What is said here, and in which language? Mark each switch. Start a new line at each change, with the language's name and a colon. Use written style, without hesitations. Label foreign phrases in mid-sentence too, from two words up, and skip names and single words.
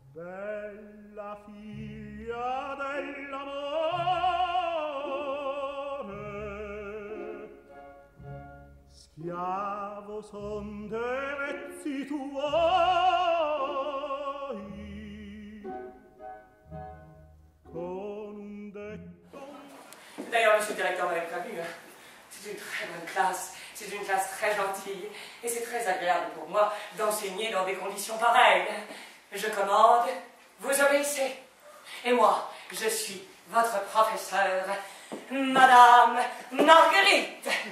Italian: Bella figlia dell'amore, schiavo son dei vezzi tuoi, con un detto...
French: D'ailleurs, monsieur le directeur m'avait prévenu, c'est une très bonne classe, c'est une classe très gentille, et c'est très agréable pour moi d'enseigner dans des conditions pareilles. Je commande, vous obéissez. Et moi, je suis votre professeur, Madame Marguerite.